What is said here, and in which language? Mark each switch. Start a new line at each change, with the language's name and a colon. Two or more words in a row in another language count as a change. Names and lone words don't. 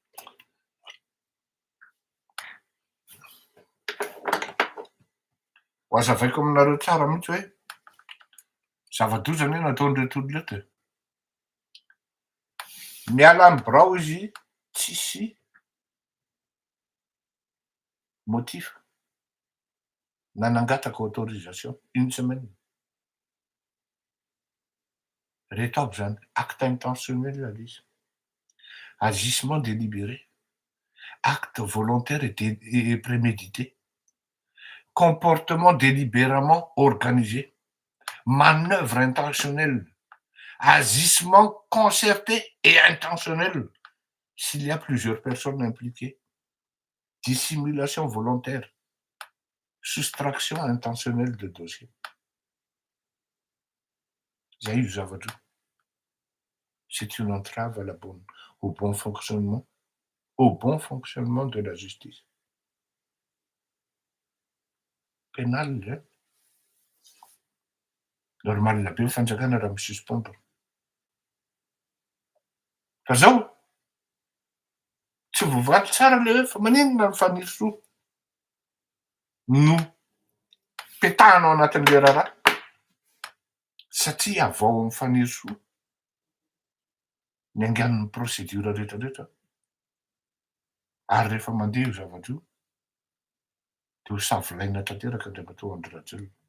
Malagasy: Ho azavaiko aminareo tsara mihitsy hoe zava-doza anie nataon'reto olona reto e. Miala amy birao izy tsisy motif. Nanangataka
French: autorisation une semaine.
Malagasy: Reto aby zany
French: acte intentionnel
Malagasy: izy.
French: Agissement délibéré, acte volontaire et prémédité, comportement délibérément organisé, manœuvre intentionnelle, agissement concerté et intentionnel s'il y a plusieurs personnes impliquées, dissimulation volontaire, soustraction intentionnelle de dossier.
Malagasy: Zay io zavatra.
French: C'est une entrave à au bon fonctionnement de la justice.
Malagasy: Pénal zay. Normal be ny fanjakana raha misuspendre. Fa zao tsy voavaly tsara le hoe fa maninona ny faniry soa no petahanao anatin'le raharaha satria avao amin'ny faniry soa ny angan'ny procédure rehetrarehetra ary rehefa mandeha io zavatra io de ho savolaina tanteraka ndray matao andry rajolona